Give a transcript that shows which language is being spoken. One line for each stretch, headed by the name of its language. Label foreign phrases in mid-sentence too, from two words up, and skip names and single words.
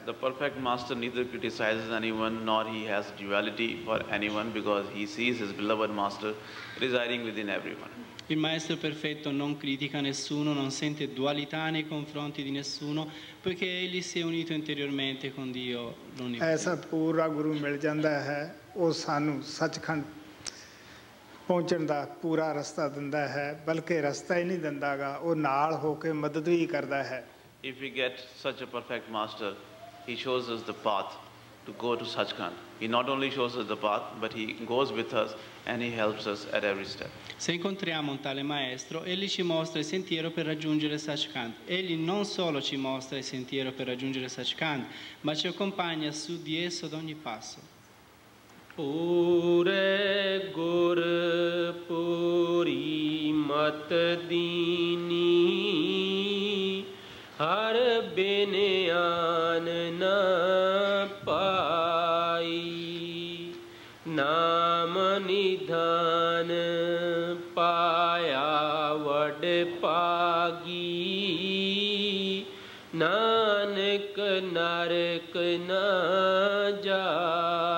English: The perfect master neither criticizes anyone nor he has duality for anyone, because he sees his beloved master residing within everyone.
Italian: Il maestro perfetto non critica nessuno, non sente dualità nei confronti di nessuno, poiché egli si è unito interiormente con Dio l'unico.
Punjabi: ਐਸਾ ਪੂਰਾ ਗੁਰੂ ਮਿਲ ਜਾਂਦਾ ਹੈ, ਉਹ ਸਾਨੂੰ ਸੱਚਖੰਡ ਪਹੁੰਚਣ ਦਾ ਪੂਰਾ ਰਸਤਾ ਦਿੰਦਾ ਹੈ, ਬਲਕਿ ਰਸਤਾ ਹੀ ਨਹੀਂ ਦਿੰਦਾ ਗਾ, ਉਹ ਨਾਲ ਹੋ ਕੇ ਮਦਦ ਵੀ ਕਰਦਾ ਹੈ।
English: If we get such a perfect master, he shows us the path to go to Sachkhand. He not only shows us the path, but he goes with us and he helps us at every step.
Italian: Se incontriamo un tale maestro, egli ci mostra il sentiero per raggiungere Sachkhand. Egli non solo ci mostra il sentiero per raggiungere Sachkhand, ma ci accompagna su di esso ad ogni passo.
Punjabi: ਪੂਰੇ ਗੁਰ ਪੂਰੀ ਮਤ ਦੀਨੀ, ਹਰ ਬਿਨ ਆਨ ਨਾ ਪਾਈ, ਨਾਮ ਨਿਧਾਨ ਪਾਇਆ ਵਡ ਭਾਗੀ, ਨਾਨਕ ਨਰਕ ਨਾ ਜਾਈ।